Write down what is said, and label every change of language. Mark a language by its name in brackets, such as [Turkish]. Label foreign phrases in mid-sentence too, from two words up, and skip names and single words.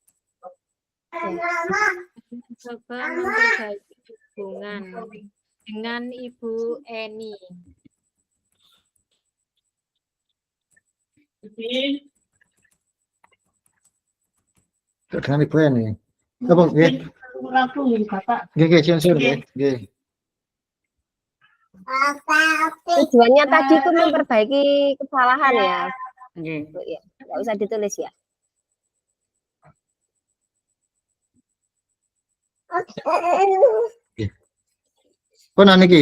[Indonesian] dengan Ibu Eni. Dengan Ibu ini. Apa nggih? Nggih, sensor nggih. Nggih. Tujuannya tadi itu memperbaiki kesalahan ya. Nggih. Bu, ya. Nggak usah ditulis ya. [Javanese] Pun niki.